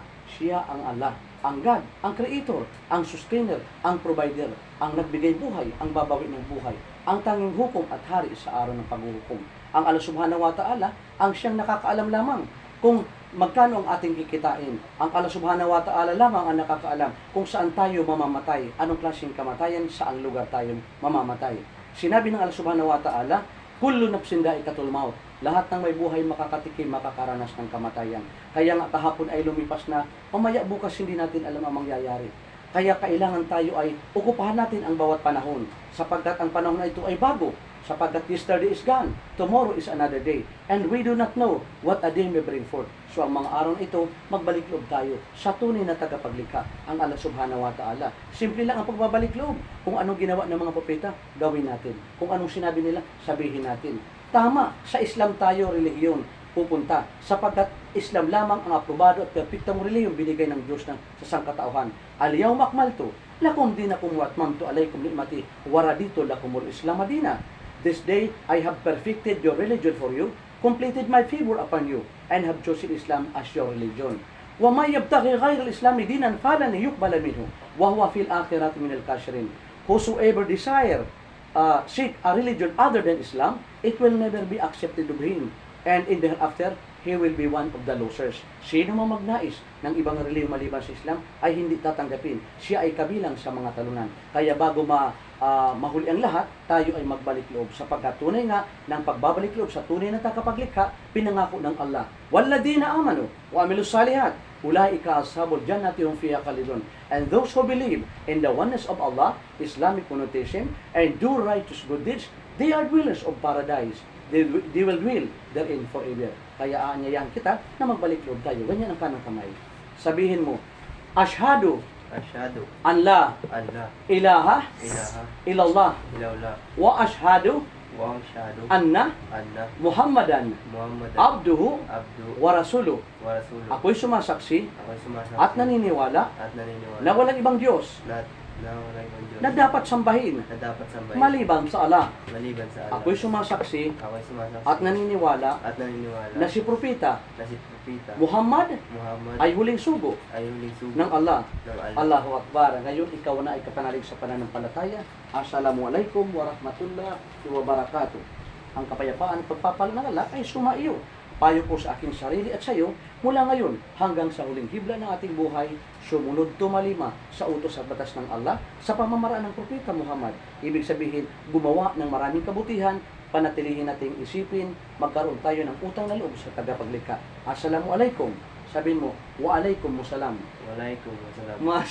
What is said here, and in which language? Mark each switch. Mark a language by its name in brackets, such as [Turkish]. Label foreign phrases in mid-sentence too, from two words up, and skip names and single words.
[Filipino] Siya ang Allah, ang God, ang Creator, ang Sustainer, ang Provider, ang nagbigay buhay, ang babawi ng buhay, ang tanging hukom at hari sa araw ng paghuhukom. [Arabic] Ang الله سبحانه وتعالى, [Filipino] ang siyang nakakaalam lamang kung magkano ang ating kikitain. Ang [Arabic] الله سبحانه وتعالى [Filipino] lamang ang nakakaalam kung saan tayo mamamatay, anong klaseng kamatayan, saang lugar tayo mamamatay. Sinabi ng [Arabic] الله سبحانه وتعالى كل نفس ذائقة الموت. [Filipino] Lahat ng may buhay makakatikim, makakaranas ng kamatayan. Kaya nga kahapon ay lumipas na, mamaya bukas hindi natin alam ang mangyayari. Kaya kailangan tayo ay okupahan natin ang bawat panahon, sapagkat ang panahon na ito ay bago. [English] Sapagkat yesterday is gone, tomorrow is another day, and we do not know what a day may bring forth. [Filipino] So ang mga araw na ito, magbalik loob tayo sa tunay na tagapaglikha, ang [Arabic] الله سبحانه وتعالى. [Filipino] Simple lang ang pagbabalik loob. Kung anong ginawa ng mga propeta, gawin natin. Kung anong sinabi nila, sabihin natin. Tama, sa Islam tayo relihiyon pupunta, sapagkat Islam lamang ang aprobado at perpektong relihiyon binigay ng Diyos sa sangkatauhan. [Arabic] اليوم أكملت لكم دينكم وأتممت عليكم نعمتي ورضيت لكم الإسلام دينا. [English] This day I have perfected your religion for you, completed my favor upon you, and have chosen Islam as your religion. [Arabic] وَمَا يَبْتَغِي غَيْرَ الْإِسْلَامِ دِينًا فَلَنْ يُقْبَلَ مِنْهُ وَهُوَ فِي الْآخِرَةِ مِنَ الْكَافِرِينَ. [English] Whosoever seek a religion other than Islam, it will never be accepted of him, and in the hereafter, he will be one of the losers. [Filipino] Sino mang magnais ng ibang relihiyon maliban sa Islam ay hindi tatanggapin. Siya ay kabilang sa mga talunan. Kaya bago mahuli ang lahat, tayo ay magbalik loob. Sapagkat tunay nga ng pagbabalik loob sa tunay na tagapaglikha, pinangako ng Allah. [Arabic] والذين آمنوا وعملوا الصالحات أولئك أصحاب الجنة هم فيها خالدون. [English] And those who believe in the oneness of Allah, Islamic connotation, and do righteous good deeds, they are dwellers of paradise. They will dwell therein forever. [Filipino] Kaya aanyayahan kita na magbalik loob tayo. Ganyan ang kanang kamay. Sabihin mo, [Arabic] أشهد أن لا إله إلا الله وأشهد أن محمدا عبده ورسوله. [Filipino] Ako'y sumasaksi at naniniwala na walang ibang Diyos na dapat sambahin maliban sa Allah. Ako'y sumasaksi at naniniwala na si Propeta Muhammad ay huling sugo ng Allah. [Arabic] الله أكبر. [Filipino] Ngayon, ikaw na ay kapanalig sa pananampalataya. [Arabic] السلام عليكم ورحمة الله وبركاته. [Filipino] Ang kapayapaan at pagpapala ng Allah ay sumaiyo. Payo ko sa aking sarili at sa iyo, mula ngayon hanggang sa huling hibla ng ating buhay, sumunod tumalima sa utos at batas ng Allah sa pamamaraan ng Propeta Muhammad. Ibig sabihin, gumawa ng maraming kabutihan, panatilihin nating isipin, magkaroon tayo ng utang na loob sa tagapaglikha. Assalamualaikum. Sabihin mo, [Arabic] وعليكم السلام. وعليكم السلام.